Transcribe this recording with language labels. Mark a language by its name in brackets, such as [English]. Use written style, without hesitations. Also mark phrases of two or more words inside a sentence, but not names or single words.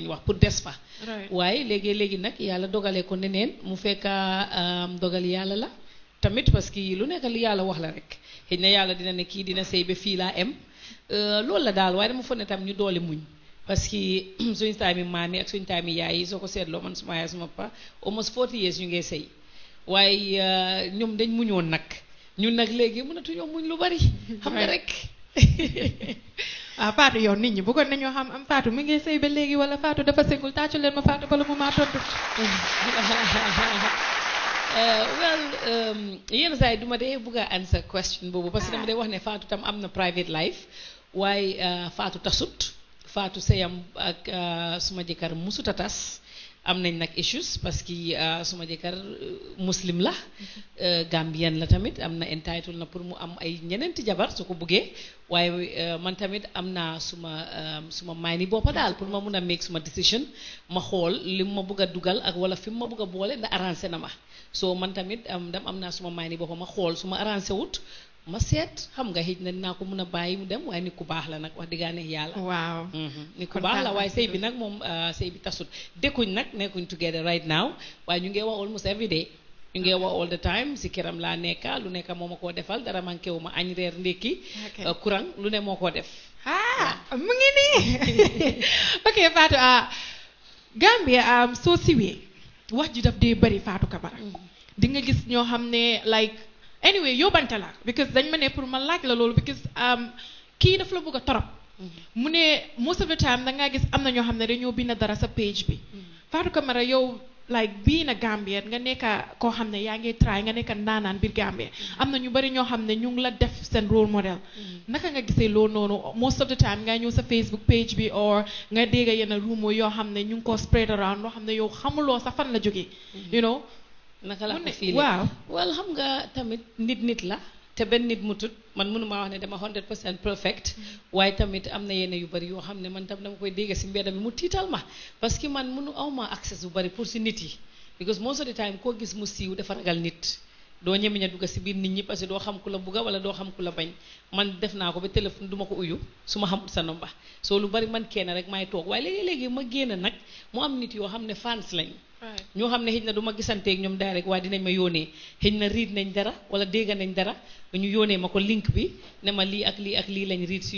[Wolof] wax pour des fa waaye léegi nag yàlla dogalee ko neneen mu fekka dogal yàlla la tamit [French] parce que [Wolof] lu nekk li yàlla wax la rek xëj na yàlla dina ne kii dina sëy ba fii laa em loolu la daal waaye dama foog ne tam ñu doole muñ [French] parce que [Wolof] suñu taami maam yi ak suñu taami yaay yi soo ko seetloo man suma yaay suma papa [English] almost 40 years [Wolof] ñu ngee sëy waaye ñoom dañ muñoon nag ñun nag léegi mënatuñoo muñ lu bari xam nga rek Fatou yow nit ñi bëggoon nañoo xam am Fatou mi ngi sëy ba léegi wala Fatou dafa sëngul tàccu leen ma Fatou bala mu maa tontu yenn saa yi duma dee bëgg a [English] answer question [Wolof] boobu [French] parce que [Wolof] dama dee wax ne Fatou tam am na [English] private life [Wolof] waaye Fatou tasut Fatou sëyam ak suma jëkkër musuta tas am nañ nag issues [French] parce que [Wolof] suma jëkkër muslim la Gambien la tamit am na entitled na pour mu am ay ñeneenti jabar su ko buggee waaye man tamit am naa suma maay ni boppa daal pour ma mun a make suma decision ma xool li ma bëgg a dugal ak wala fi mu ma bëgg a boole nda arrangé na ma so man tamit am naa suma maay ni boppa ma xool su ma arrangé wut ma seet xam nga xëj na dinaa ko mun a bàyyi mu dem waaye nit ku baax la nag wax dëgg yàlla. waaw nit ku baax la waaye sëy bi nag moom sëy bi tasut dëkkuñ nag nekkuñ [English] together right now [Wolof] waaye ñu ngi wax [English] almost every day [Wolof] ñu ngi wax [English] all the time [Wolof] si këram laa nekka lu nekka moo ma koo defal dara manqué wu ma añ reer ndékki courant lu ne moo koo def. mu ngi nii ok Fatou Gambia soo siwee wax ji daf dee bëri Fatou Camara di nga gis ñoo xam ne like. Anyway yóbbante la because dañ ma ne pour ma laaj la loolu because kii daf la bëgg a torop mu ne [English] most of the time [Wolof] dangaa gis am na ñoo xam ne dañoo bind dara sa page bi Fatou Camara yow like bii na Gambia nga nekka koo xam ne yaa ngi try nga nekka ndaanaan biir Gambia am na ñu bari ñoo xam ne ñu ngi la def seen [English] role model [Wolof] naka nga gisee loolu noonu [English] most of the time [Wolof] nga ñëw sa Facebook page bi or nga dégg yenn rumeur yoo xam ne ñu ngi ko [English] spread around [Wolof] loo xam ne yow xamuloo sa fan la jógee [English] you know [Wolof] naka laa ko fii waaw well xam nga tamit nit la te benn nit mutut man mënuma wax ne dama 100% perfect waaye tamit am na yenn yu bari yoo xam ne man tam dama koy dégg si mbedd mi mu tiital ma [French] parce que [Wolof] man mënu awma access bu bari pour si nit yi because [English] most of the time [Wolof] koo gis mu siiw dafa ragal nit doo ñemeñ a dugg si biir nit ñi [French] parce que [Wolof] doo xam ku la bugga wala doo xam ku la bañ man def naa ko ba téléphone duma ko uyu su ma xamul sa nomba soo lu bari man kenn rek may toog waaye léegi-léegi ma génn nag mu am nit yoo xam ne fans lañ ñoo xam ne xëj na du ma gisanteeg ñoom direct waaye dinañ ma yónnee xëj na riid nañ dara wala dégg nañ dara ñu yónnee ma ko link bi ne ma lii ak lii ak lii lañ riid si